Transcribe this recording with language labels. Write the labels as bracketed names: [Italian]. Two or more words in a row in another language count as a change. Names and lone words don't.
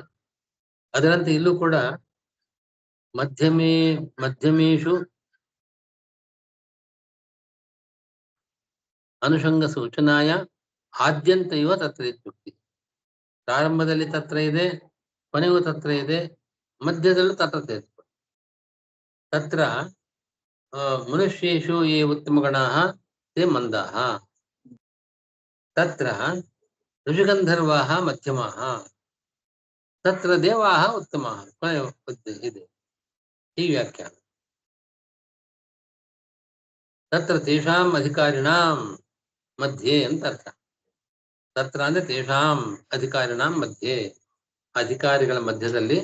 [Kannada] ಅದರಂತೆ ಇಲ್ಲೂ ಕೂಡ [Sanskrit] ಮಧ್ಯಮೇಶು ಅನುಷಂಗ ಸೂಚನಾಯ ಆದ್ಯಂತ ಇವ ತತ್ರ ಇತ್ಯುಕ್ತಿ. [Kannada] ಪ್ರಾರಂಭದಲ್ಲಿ ತತ್ರ ಇದೆ, ಕೊನೆಗೂ ತತ್ರ ಇದೆ, ಮಧ್ಯದಲ್ಲೂ ತತ್ರ ಸೇರಿಸ್ಕೊಳ್ಳಿ. [Sanskrit] ತತ್ರ ಮನುಷ್ಯೇಷು ಯೇ ಉತ್ತಮಗಣಾಃ ತೇ ಮಂದಾಃ, ತತ್ರ ಋಷಿಗಂಧರ್ವಾಃ ಮಧ್ಯಮಾಃ, ತತ್ರ ದೇವಾಃ ಉತ್ತಮಾಃ. [Kannada] ಇದೆ ಈ ವ್ಯಾಖ್ಯಾನ. [Sanskrit] ತತ್ರ ತೇಷಾಂ ಅಧಿಕಾರಿಣಾಂ [Kannada] ಮಧ್ಯೆ ಅಂತ ಅರ್ಥ. ತತ್ರ ಅಂದ್ರೆ [Sanskrit] ತೇಷಾಂ ಅಧಿಕಾರಿಣಾಂ [Kannada] ಮಧ್ಯೆ, ಅಧಿಕಾರಿಗಳ ಮಧ್ಯದಲ್ಲಿ.